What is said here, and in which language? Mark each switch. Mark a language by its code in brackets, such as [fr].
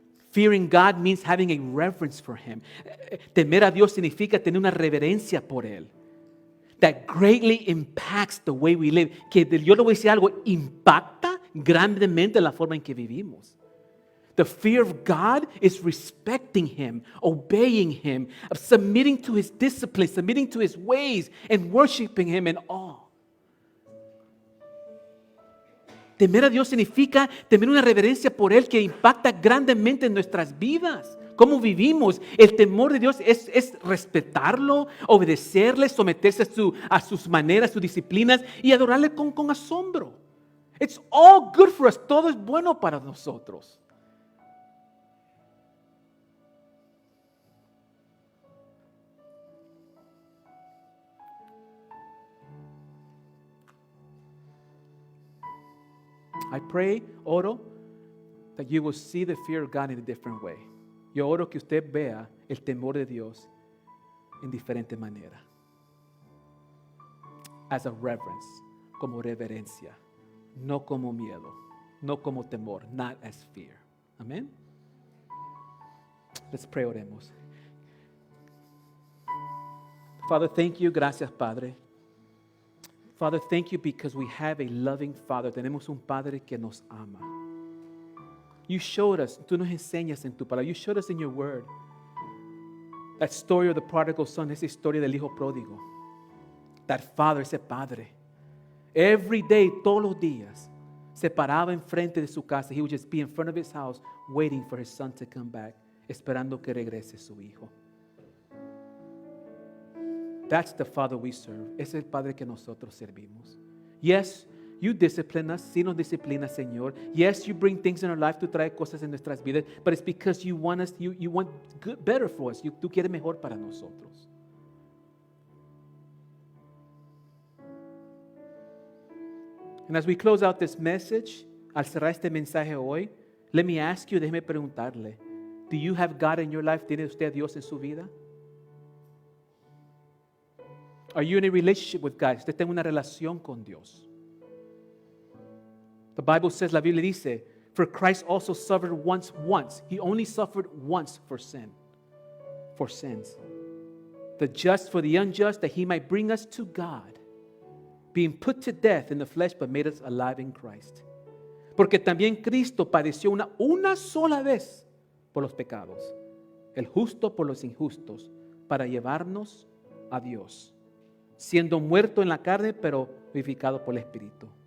[en] Fearing God means having a reverence for Him. [es] Temer a Dios significa tener una reverencia por Él. [en] That greatly impacts the way we live. [es] Que yo le voy a decir algo, impacta grandemente la forma en que vivimos. [en] The fear of God is respecting Him, obeying Him, submitting to His discipline, submitting to His ways, and worshiping Him in awe. [es] Temer a Dios significa tener una reverencia por Él que impacta grandemente en nuestras vidas. ¿Cómo vivimos? El temor de Dios es respetarlo, obedecerle, someterse a sus maneras, sus disciplinas y adorarle con asombro. [en] It's all good for us. [es] Todo es bueno para nosotros. [en] I pray, [es] oro, [en] that you will see the fear of God in a different way. [es] Yo oro que usted vea el temor de Dios en diferente manera. [en] As a reverence, [es] como reverencia, no como miedo, no como temor, [en] not as fear. Amen. Let's pray, [es] oremos. [en] Father, thank you, [es] gracias, Padre. [en] Father, thank you because we have a loving Father. [es] Tenemos un Padre que nos ama. [en] You showed us, [es] tú nos enseñas en tu palabra. [en] You showed us in your word. That story of the prodigal son, [es] esa historia del hijo pródigo. [en] That father, [es] ese padre. [en] Every day, [es] todos los días, se paraba enfrente de su casa. [en] He would just be in front of his house, waiting for his son to come back, [es] esperando que regrese su hijo. [en] That's the Father we serve. [es] Es el Padre que nosotros servimos. [en] Yes, You discipline us, [es] sí nos disciplinas, Señor. [en] Yes, you bring things in our life, [es] tú traes cosas en nuestras vidas, [en] but it's because you want us, you want good, better for us. [es] Tú quieres mejor para nosotros. [en] And as we close out this message, [es] al cerrar este mensaje hoy, [en] let me ask you, [es] déjeme preguntarle, [en] do you have God in your life? [es] ¿Tiene usted a Dios en su vida? [en] Are you in a relationship with God? [es] ¿Usted tiene una relación con Dios? [en] The Bible says, [es] la Biblia dice, [en] for Christ also suffered once. He only suffered once for sins. The just for the unjust, that he might bring us to God, being put to death in the flesh, but made us alive in Christ. [es] Porque también Cristo padeció una sola vez por los pecados, el justo por los injustos, para llevarnos a Dios, siendo muerto en la carne, pero vivificado por el Espíritu.